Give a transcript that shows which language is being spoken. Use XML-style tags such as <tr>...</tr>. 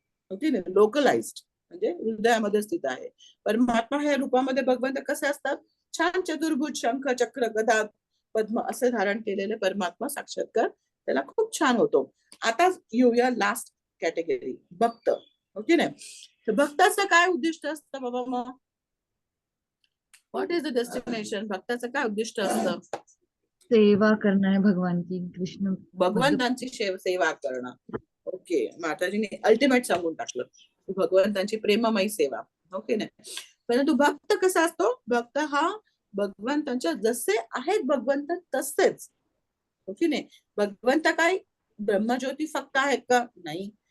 <mr>Okay, localised म्हणजे हृदयामध्ये स्थित आहे. परमात्मा ह्या रूपामध्ये भगवंत कसे असतात, छान चतुर्भुज, शंख, चक्र, गदा, पद्म असे धारण केलेले परमात्मा साक्षात्कार त्याला खूप छान होतो. आता येऊया लास्ट कॅटेगरी, भक्त. ओके नाही, तर भक्ताचं काय उद्दिष्ट असतं बाबा, मग</mr> <en>what is the destination,</en> <mr>भक्ताचं काय उद्दिष्ट असतं?</mr> <hi>सेवा करना है भगवान की, कृष्ण</hi> <mr>भगवंतांची सेवा करणं. ओके, माताजीने अल्टिमेट सांगून टाकलं, भगवंतांची प्रेममयी सेवा. ओके नाही, परंतु भक्त कसा असतो, भक्त हा भगवंतांच्या जसे आहेत भगवंत तसेच. ओके नाही, भगवंत काय ब्रह्मज्योती फक्त आहेत का, नाही.</mr>